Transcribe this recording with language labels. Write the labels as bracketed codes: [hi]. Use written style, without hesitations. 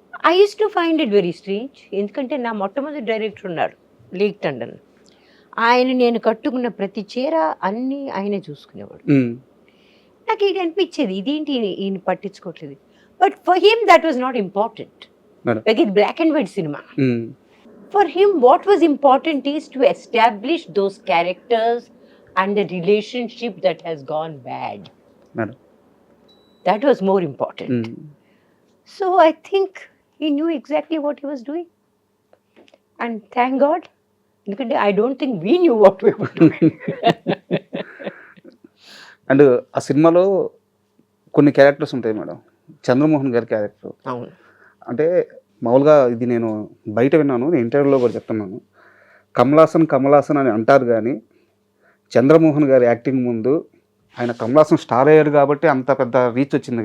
[en] I use to find it very strange. [te] ఎందుకంటే నా మొట్టమొదటి డైరెక్టర్ ఉన్నాడు లీగ్ టండన్, ఆయన నేను కట్టుకున్న ప్రతి చీర అన్నీ ఆయనే చూసుకునేవాడు. నాకు ఇది అనిపించేది, ఇదేంటి ఈయన పట్టించుకోవట్లేదు. [en] But for him that was not important. [te] ఇది black and white cinema. [en] For him, what was important is to establish those characters and the relationship that has gone bad. That was more important. So I think he knew exactly what he was doing. And thank God, because I don't think we knew what we were doing. [te] And ఆ సినిమాలో కొన్ని characters ఉంటాయి madam. Chandramohan గారి character అంటే మామూలుగా ఇది నేను బయట విన్నాను, నేను ఇంటర్వ్యూలో కూడా చెప్తున్నాను, కమలాసన్ అని అంటారు, కానీ చంద్రమోహన్ గారి యాక్టింగ్ ముందు ఆయన కమలాసన్ స్టార్ అయ్యాడు కాబట్టి అంత పెద్ద రీచ్ వచ్చింది.